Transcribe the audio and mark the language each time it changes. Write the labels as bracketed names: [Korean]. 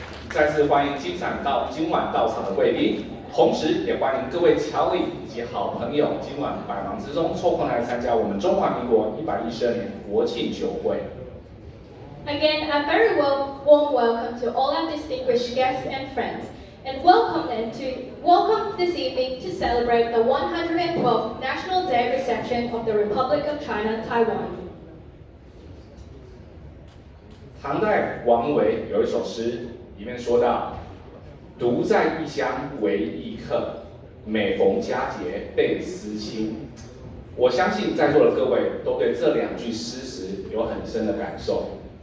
[Chinese] 再次欢迎今晚到场的贵宾，同时也欢迎各位侨领以及好朋友今晚百忙之中抽空来参加我们中华民国112年国庆酒会。 [English] Again, a very warm welcome to all our distinguished guests and friends, and welcome this evening to celebrate the 112th National Day reception of the Republic of China, Taiwan. [Chinese] 唐代王维有一首诗，里面说到：“独在异乡为异客，每逢佳节倍思亲。” 我相信在座的各位都对这两句诗词有很深的感受。